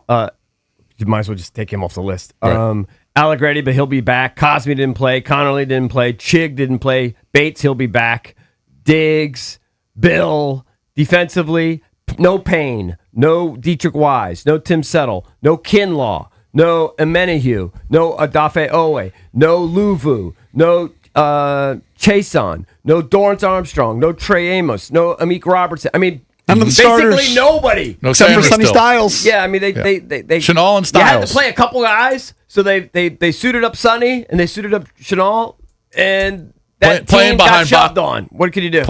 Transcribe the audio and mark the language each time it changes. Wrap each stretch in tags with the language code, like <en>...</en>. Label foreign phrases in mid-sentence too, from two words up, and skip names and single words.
<en>You might as well just take him off the list. Right. Allegretti, but he'll be back. Cosme didn't play. Connolly didn't play. Chig didn't play. Bates, he'll be back. Diggs, Bill, defensively, no Payne, no Dietrich Wise, no Tim Settle, no Kinlaw, no Emenahue, no Adafe Owe, no Luvu, no Chason, no Dorrance Armstrong, no Trey Amos, no Amik Robertson. I mean, None of the basically starters. nobody. No Except for Sanders Sonny still. Styles. Yeah, I mean they Chenal and They had Styles. to play a couple guys, so they suited up Sonny and they suited up Chenal, and that Playing team behind got shoved Bach- on. What can you do?</en>